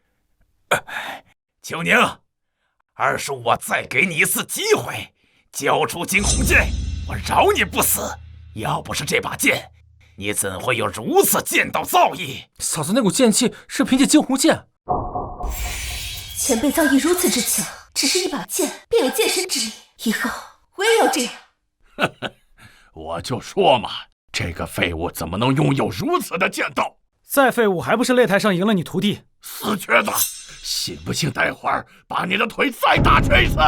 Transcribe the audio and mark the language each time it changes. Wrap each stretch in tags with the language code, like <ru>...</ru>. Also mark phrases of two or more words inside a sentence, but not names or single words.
<zh>秋寧，二叔，我再給你一次機會，交出驚鴻劍，我饒你不死。要不是這把劍，你怎會有如此劍道造詣？嫂子那股劍氣是憑借驚鴻劍。前輩造詣如此之強，只是一把剑便有剑神之力，以后我也要这样。我就说嘛，这个废物怎么能拥有如此的剑道？再废物还不是擂台上赢了你徒弟？死瘸子，信不信待会儿把你的腿再打瘸一次？</zh>